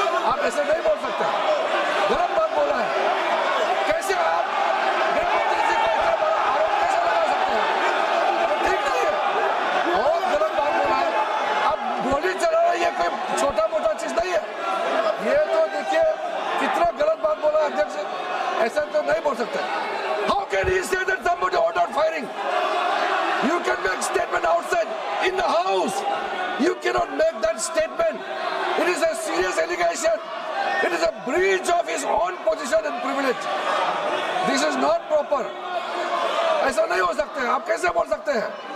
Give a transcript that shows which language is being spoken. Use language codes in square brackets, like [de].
[hi] आप ऐसे नहीं बोल सकते, गलत बात बोला है। कैसे आप गृहमंत्री जी को इतना बड़ा आरोप कैसे लगा सकते हैं? ठीक नहीं है, बहुत गलत बात बोला है। आप गोली चला रहे, ये कोई छोटा मोटा चीज नहीं है। ये तो देखिए कितना गलत बात बोला अध्यक्ष, ऐसा तो नहीं बोल सकते। [en] How can he say that somebody ordered firing? You can make statement outside in the house. You cannot make that statement. It is a serious allegation. It is a breach of his own position and privilege. This is not proper. [hi] ऐसा नहीं हो सकते, आप कैसे बोल सकते हैं?